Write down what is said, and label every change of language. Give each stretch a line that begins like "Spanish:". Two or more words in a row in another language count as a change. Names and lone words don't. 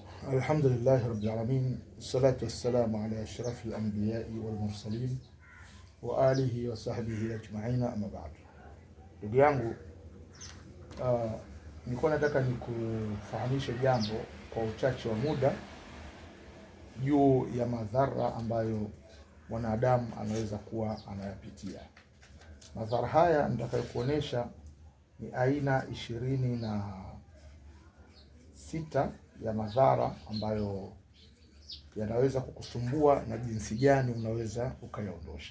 Arabic: الحمد لله رب العالمين، الصلاة والسلام على أشرف الأنبياء والمرسلين وآله وصحبه أجمعين، أما بعد.
Swahili: Ndugu yangu, nilikuwa nataka nikufahamishe jambo kwa uchache wa muda juu ya madhara ambayo mwanadamu anaweza kuwa anayapitia. Madhara haya nitakayokuonesha ni aina 26 ya madhara ambayo yanaweza kukusumbua na jinsi gani unaweza ukayaondosha.